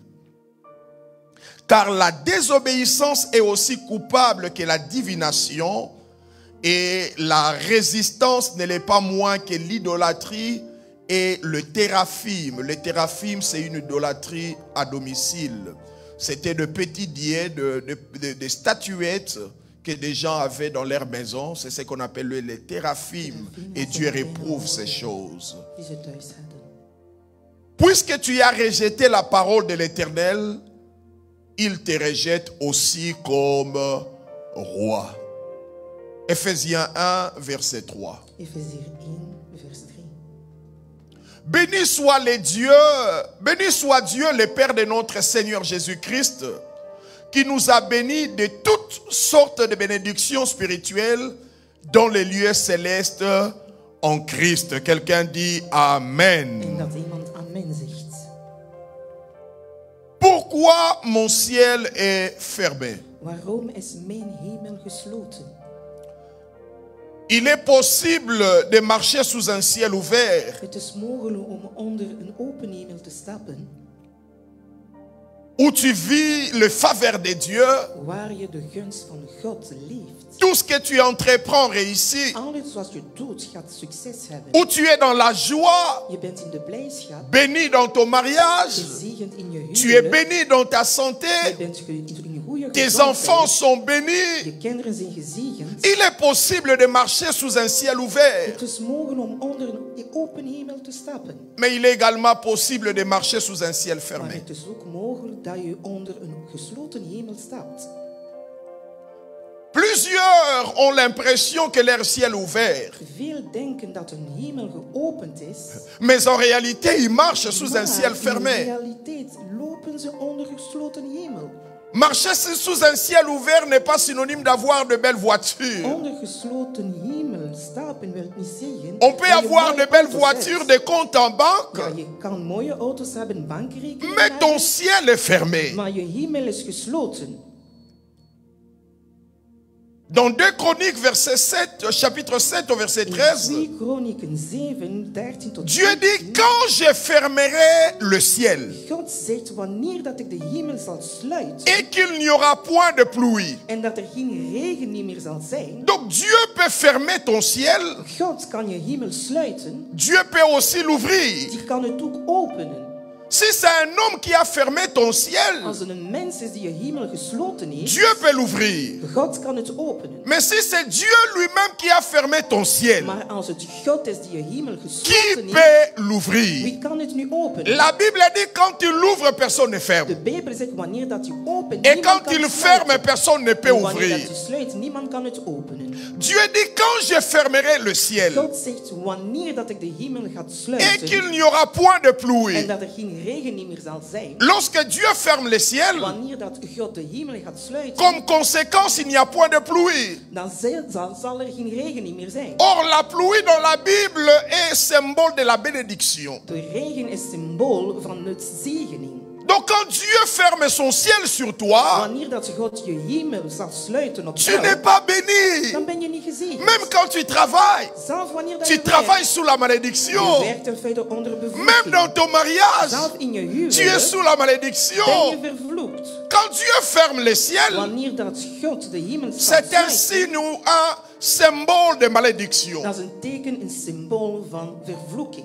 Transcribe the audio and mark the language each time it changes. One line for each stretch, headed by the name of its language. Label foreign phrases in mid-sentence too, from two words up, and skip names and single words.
French: Car la désobéissance est aussi coupable que la divination et la résistance ne l'est pas moins que l'idolâtrie et le téraphim. Le téraphim, c'est une idolâtrie à domicile. C'était de petits dieux, de statuettes que des gens avaient dans leur maison. C'est ce qu'on appelle les téraphim. Et Dieu réprouve ces choses.
Dutch: die ze thuis hadden.
French: Puisque tu as rejeté la parole de l'Éternel, il te rejette aussi comme roi. Ephésiens 1, verset 3.
Dutch: Efeziër 1, vers 3.
French: Béni soit Dieu le Père de notre Seigneur Jésus-Christ, qui nous a bénis de toutes sortes de bénédictions spirituelles dans les lieux célestes en Christ. Quelqu'un dit Amen.
Dutch: En dat iemand amen zegt.
French: Pourquoi mon ciel est fermé?
Dutch: Waarom is mijn hemel gesloten?
French: Il est possible de marcher sous un ciel ouvert,
Dutch: Het is mogelijk om onder een open hemel te stappen,
French: où tu vis le faveur de Dieu.
Dutch: waar je de gunst van God leeft.
French: Tout ce que tu entreprends réussit.
Dutch: Alles wat je doet gaat succes hebben.
French: Où tu es dans la joie,
Dutch: Je bent in de blijdschap,
French: béni dans ton mariage,
Dutch: gezegend in je
French: tu es
Dutch: huwelijk.
French: béni dans ta
Dutch: Je
French: santé,
Dutch: bent in je goede
French: tes
Dutch: gezondheid.
French: enfants sont bénis.
Dutch: Je kinderen zijn gezegend.
French: Il est possible de marcher sous un ciel ouvert,
Dutch: Het is mogelijk om onder een open hemel te stappen.
French: mais il est également possible de marcher sous un ciel
Dutch: Maar
French: fermé.
Dutch: het is ook mogelijk dat je onder een gesloten hemel stapt.
French: Plusieurs ont l'impression que leur ciel est ouvert,
Dutch: Veel denken dat hun hemel geopend is.
French: mais en réalité, ils marchent sous un
Dutch: Maar
French: ciel
Dutch: in
French: fermé.
Dutch: realiteit lopen ze onder gesloten hemel.
French: Marcher sous un ciel ouvert n'est pas synonyme d'avoir de belles voitures.
Dutch: Onder gesloten hemel stappen wil niet zeggen.
French: On peut
Dutch: dat je
French: avoir
Dutch: mooie
French: de belles
Dutch: auto's
French: voitures,
Dutch: hebt.
French: des comptes en banque,
Dutch: Ja, je kan mooie auto's hebben, bankrekeningen
French: mais ton
Dutch: hebben,
French: ciel est fermé.
Dutch: maar je hemel is gesloten.
French: Dans 2 Chroniques, verset 7, chapitre 7 au verset
Dutch: In
French: 13,
Dutch: 2 Kronieken 7, 13 tot
French: Dieu
Dutch: 14,
French: dit, quand je fermerai le ciel
Dutch: God zegt, wanneer dat ik de hemel zal sluiten
French: et qu'il n'y aura point de pluie.
Dutch: en dat er geen regen meer zal zijn,
French: Donc Dieu peut fermer ton ciel,
Dutch: God kan je hemel sluiten,
French: Dieu peut aussi l'ouvrir.
Dutch: die kan het ook openen.
French: Si c'est un homme qui a fermé ton ciel,
Dutch: Als er een mens is die je hemel gesloten heeft,
French: Dieu peut l'ouvrir.
Dutch: God kan het openen.
French: Mais si c'est Dieu lui-même qui a fermé ton ciel,
Dutch: Maar als het God is die je hemel
French: qui
Dutch: gesloten heeft,
French: peut l'ouvrir?
Dutch: wie kan het nu openen?
French: La Bible dit quand tu l'ouvres, personne ne ferme.
Dutch: De Bijbel zegt wanneer dat je opent,
French: Et
Dutch: niemand
French: quand
Dutch: kan
French: il
Dutch: het
French: ferme,
Dutch: sluiten.
French: personne ne peut
Dutch: En wanneer dat
French: ouvrir.
Dutch: je sluit, niemand kan het openen.
French: Dieu dit quand je fermerai le ciel
Dutch: God zegt wanneer dat ik de hemel ga
French: et
Dutch: sluiten
French: qu'il n'y aura point de
Dutch: en
French: pluie.
Dutch: dat er geen regen meer zal zijn.
French: Lorsque Dieu ferme le ciel,
Dutch: Wanneer dat God de hemel gaat sluiten,
French: comme conséquence, il n'y a point de pluie.
Dutch: dan zal er geen regen meer zijn.
French: Or, la pluie dans la Bible est symbole de la bénédiction.
Dutch: De regen is symbool van het zegening.
French: Donc, quand Dieu ferme son ciel sur toi,
Dutch: Wanneer dat God je hemel zal sluiten op
French: tu
Dutch: jou,
French: n'es pas béni.
Dutch: dan ben je niet gezegend.
French: Même quand tu travailles,
Dutch: Zelf wanneer dat
French: tu
Dutch: je
French: travailles sous la
Dutch: je
French: malédiction.
Dutch: werkt in feite onder
French: Même
Dutch: bevoeging.
French: dans ton mariage,
Dutch: Zelf in je
French: tu es
Dutch: huwelijk
French: sous la
Dutch: ben
French: malédiction.
Dutch: je vervloekt.
French: Quand Dieu ferme le ciel,
Dutch: Wanneer dat God de hemel zal
French: c'est un
Dutch: sluiten,
French: signe ou un symbole de malédiction.
Dutch: dat is een teken, een symbool van vervloeking.